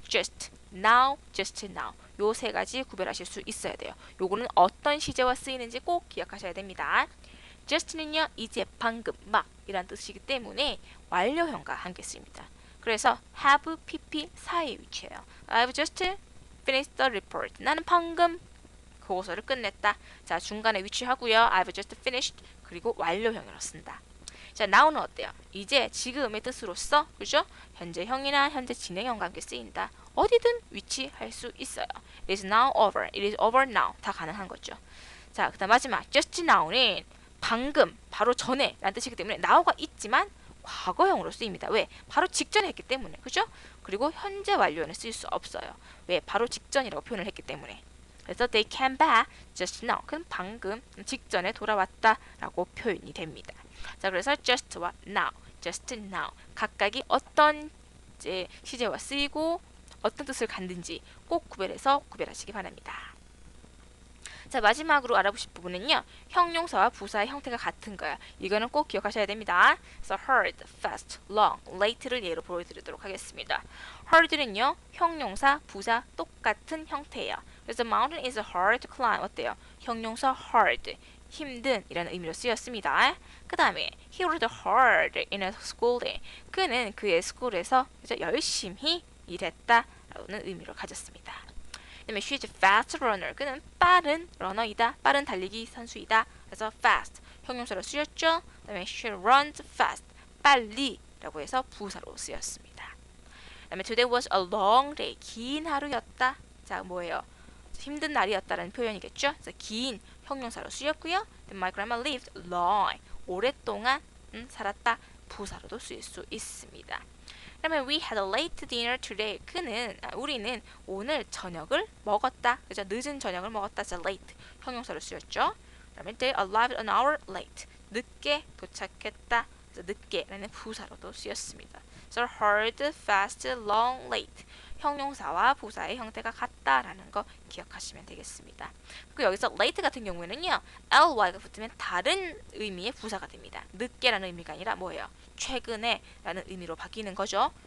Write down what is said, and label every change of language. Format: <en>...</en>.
<en>just, now, just now.</en> <ko>요 세 가지 구별하실 수 있어야 돼요. 요거는 어떤 시제와 쓰이는지 꼭 기억하셔야 됩니다. just는요, 이제, 방금, 막 이란 뜻이기 때문에 완료형과 함께 쓰입니다. 그래서</ko> <en>have, pp</en> <ko>사이에 위치해요.</ko> <en>I've just finished the report.</en> <ko>나는 방금 보고서를 끝냈다. 자, 중간에 위치하고요.</ko> <en>I've just finished.</en> <ko>그리고 완료형으로 쓴다. 자, now는 어때요? 이제, 지금의 뜻으로서, 그죠? 현재형이나 현재 진행형과 함께 쓰인다. 어디든 위치할 수 있어요.</ko> <en>It is now over. It is over now.</en> <ko>다 가능한 거죠. 자, 그 다음 마지막 just now는 방금, 바로 전에 라는 뜻이기 때문에 now가 있지만 과거형으로 쓰입니다. 왜? 바로 직전에 했기 때문에. 그죠? 그리고 현재 완료는 쓸 수 없어요. 왜? 바로 직전이라고 표현을 했기 때문에. 그래서</ko> <en>they came back just now.</en> <ko>그럼 방금 직전에 돌아왔다라고 표현이 됩니다. 자, 그래서 just와 now, just now 각각이 어떤 이제 시제와 쓰이고 어떤 뜻을 갖는지 꼭 구별하시기 바랍니다. 자, 마지막으로 알아보실 부분은요. 형용사와 부사의 형태가 같은 거예요. 이거는 꼭 기억하셔야 됩니다. 그래서 hard, fast, long, late를 예로 보여드리도록 하겠습니다. hard는요. 형용사, 부사 똑같은 형태예요. 그래서</ko> <en>mountain is hard to climb.</en> <ko>어때요? 형용사 hard, 힘든 이라는 의미로 쓰였습니다. 그 다음에</ko> <en>he worked hard in a school day.</en> <ko>그는 그의 스쿨에서 열심히 일했다라는 의미로 가졌습니다. 그 다음에</ko> <en>she's a fast runner.</en> <ko>그는 빠른 러너이다. 빠른 달리기 선수이다. 그래서 fast 형용사로 쓰였죠. 그 다음에</ko> <en>she runs fast.</en> <ko>빨리라고 해서 부사로 쓰였습니다. 그 다음에</ko> <en>today was a long day.</en> <ko>긴 하루였다. 자, 뭐예요? 힘든 날이었다라는 표현이겠죠. 그래서 긴 형용사로 쓰였고요.</ko> <en>My grandma lived long.</en> <ko>오랫동안 살았다. 부사로도 쓰일 수 있습니다. 그러면</ko> <en>we had a late dinner today.</en> <ko>우리는 오늘 저녁을 먹었다. 그죠? 늦은 저녁을 먹었다. 자, late 형용사로 쓰였죠. 그러면</ko> <en>they arrived an hour late.</en> <ko>늦게 도착했다. 그래서 늦게라는 부사로도 쓰였습니다.</ko> <en>So hard, fast, long, late.</en> <ko>형용사와 부사의 형태가 같다라는 거 기억하시면 되겠습니다. 그리고 여기서 late 같은 경우에는요. ly가 붙으면 다른 의미의 부사가 됩니다. 늦게라는 의미가 아니라 뭐예요? 최근에 라는 의미로 바뀌는 거죠.</ko>